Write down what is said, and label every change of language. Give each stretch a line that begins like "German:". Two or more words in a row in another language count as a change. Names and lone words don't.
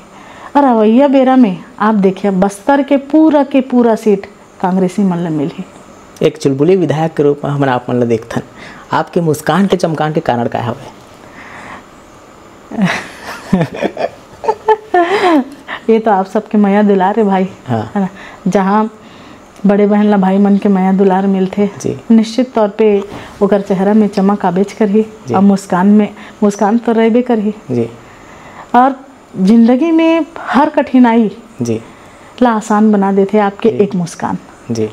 Chhattisgarhi: और अवैया बेरा में आप देखिए बस्तर के पूरा सीट कांग्रेसी मन ला मिली। एक चुलबुली विधायक के रूप में हम आप मन ला देखथन, आपके मुस्कान के चमकान के कारण का हवे? ये तो आप सबके माया दुलार है भाई। हाँ। है ना, जहाँ बड़े बहन ला भाई मन के माया दुलार मिलते, निश्चित तौर पे ओकर चेहरा में चमक आबेच करही और मुस्कान तो रहबे करही जी। और जिंदगी में हर कठिनाई जी ला आसान बना देते आपके एक मुस्कान जी।